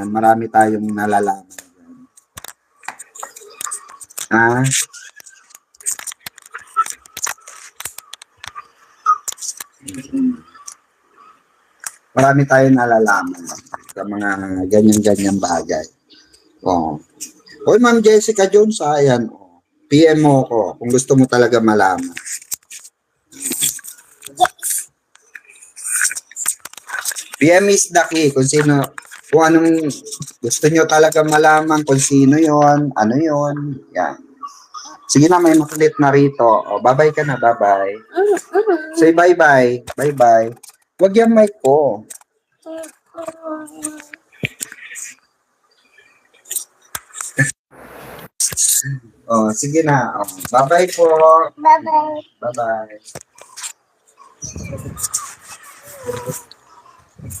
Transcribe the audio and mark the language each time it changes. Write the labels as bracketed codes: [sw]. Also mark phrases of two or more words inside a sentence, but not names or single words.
[tl] Marami tayong nalalaman. Marami tayong nalalaman sa mga ganyan-ganyan bagay. Oy, Ma'am Jessica Jones, ayan. PM mo ko kung gusto mo talaga malaman. [en] PM is the key. [tl] Kung anong gusto nyo talaga malaman, kung sino yon, ano yon, yan. Sige na, may makulit na rito. Bye-bye ka na, bye-bye. [en] Say bye-bye. [tl] Bye-bye. Huwag yung mic ko. Sige na. Bye-bye po. Bye-bye. Bye-bye.